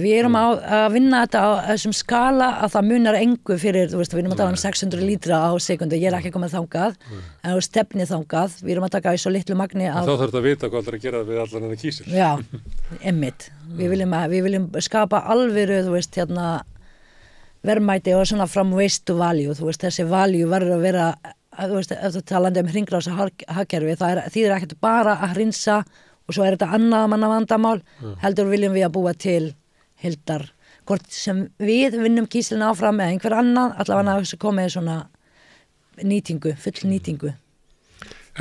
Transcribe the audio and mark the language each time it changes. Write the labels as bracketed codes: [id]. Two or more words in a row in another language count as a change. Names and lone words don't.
[is] Við erum að vinna þetta á þessum skala að það munar engu fyrir, þú veist, við erum að tala um 600 lítra á sekundu. Ég er ekki komið þangað, en þú stefnið þangað. Við erum að taka í svo litlu magni af... Þá þarf þetta að vita hvað það er að gera við allan þennan kísil. Já, einmitt. Við viljum skapa alvöru, þú veist, verðmæti og svona [en] from waste to value. [is] Þú veist, þessi value verður að vera þú veist, ef þú talandi hringrása hagkerfi, það þýðir ekkert bara að hrinsa og svo er þetta annað manna vandamál, heldur viljum við að búa til heildar, hvort sem við vinnum kísilina áfram eða einhver annan, allavega að komið svona nýtingu, full nýtingu.